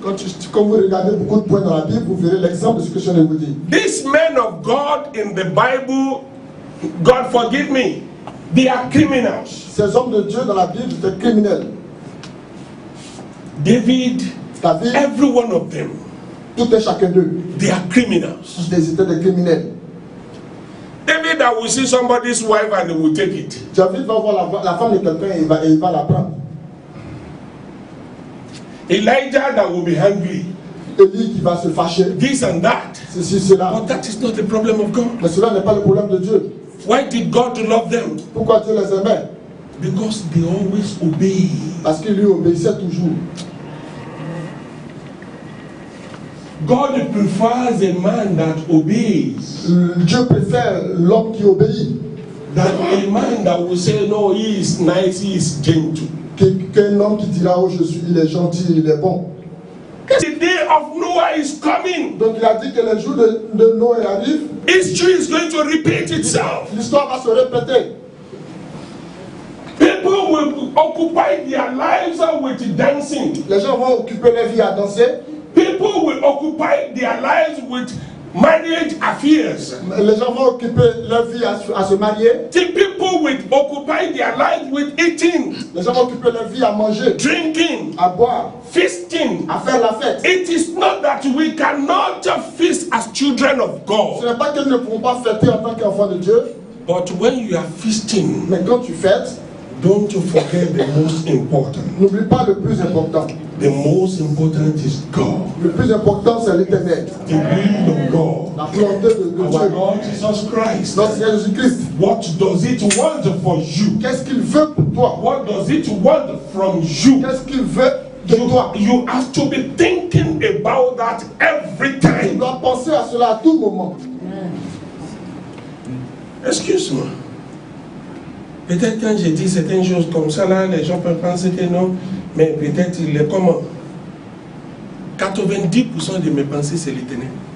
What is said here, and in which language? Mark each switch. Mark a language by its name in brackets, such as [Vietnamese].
[French] Quand vous regardez beaucoup de points dans la Bible, vous verrez l'exemple de ce que je viens de vous dire. [English] These men of God in the Bible, God forgive me, they are criminals. [French] Ces hommes de Dieu dans la Bible étaient criminels. [English] David, every one of them, [French] tout et chacun d'eux, [English] they are criminals. [French] ils étaient des criminels. [English] David that will see somebody's wife and he will take it. [French] David va voir la femme de quelqu'un et il va la prendre. [English] Elijah that will be hungry. [French] Élie qui va se fâcher. [English] This and that. [French] Ceci, cela. [English] But that is not the problem of God. [French] Mais cela n'est pas le problème de Dieu. [English] Why did God love them? [French] Pourquoi Dieu les aimait? [English] Because they always obey. [French] Parce qu'il lui obéissait toujours. [English] God prefers a man that obeys. [French] Dieu préfère l'homme qui obéit. [English] Than a man that will say, no, he is nice, he is gentle. [French] Qu'un homme qui dira, oh, il est gentil, il est bon. [English] The day of Noah is coming. [French] Donc il a dit que le jour de Noé arrive. [English] History is going to repeat itself. [French] L'histoire va se répéter. [English] People will occupy their lives with dancing. [French] Les gens vont occuper leur vie à danser. [English] People will occupy their lives with marriage affairs. [French] Les gens vont occuper leur vie à se marier. [English] The people will occupy their lives with eating. [French] Les gens vont occuper leur vie à manger, [English] drinking, [French] à boire, [English] feasting, [French] à faire la fête. [English] It is not that we cannot feast as children of [French] Ce [English] God. [French] n'est pas qu'ils ne pourront pas fêter en tant qu'enfants de Dieu. [English] But when you are feasting, [French] mais quand tu fêtes, [English] don't forget the most important. [French] N'oublie pas le plus important. [English] The most important is God. [French] Le plus important, c'est l'Éternel. [English] The will of God. [French] La volonté de Dieu. [English] Our Lord Jesus Christ. [French] Notre Seigneur Jésus-Christ. [English] What does it want for you? [French] Qu'est-ce qu'il veut pour toi? [English] What does it want from you? [French] Qu'est-ce qu'il veut de toi? [English] You have to be thinking about that every time. [French] Tu dois penser à cela à tout moment. Excuse-moi. Peut-être quand j'ai dit certaines choses comme ça, là, les gens peuvent penser que non, mais peut-être il est comment 90% de mes pensées, c'est l'Éternel.